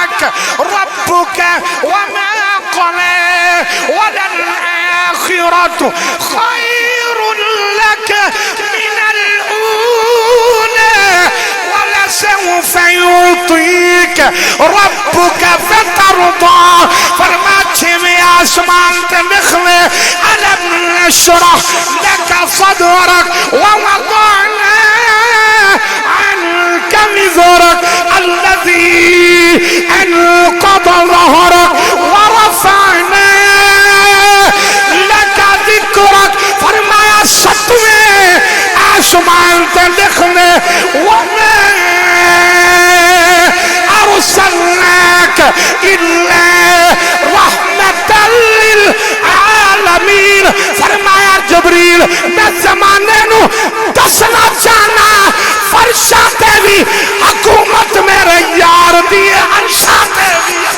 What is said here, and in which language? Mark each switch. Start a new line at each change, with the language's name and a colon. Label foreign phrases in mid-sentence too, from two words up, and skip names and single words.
Arabic: ربك وما قلى وللآخرة خير لك من الأولى ولسوف يعطيك ربك فترضى.
Punjabi: فرماتے میں آسمان تے لکھنے
Arabic: ألم نشرح لك صدرك ووضعنا عنك وزرك الذي أنقض ظهرك ورفعنا لك ذكرك.
Punjabi: فرمایا ستویں آسمان تے لکھنے
Arabic: وما أرسلناك إلا رحمة للعالمين.
Punjabi: فرمایا جبریل میں زمانے نو دسنا چاہنا فرشاں تے بھی حکومت میرے یار دی عرشاں تے بھی.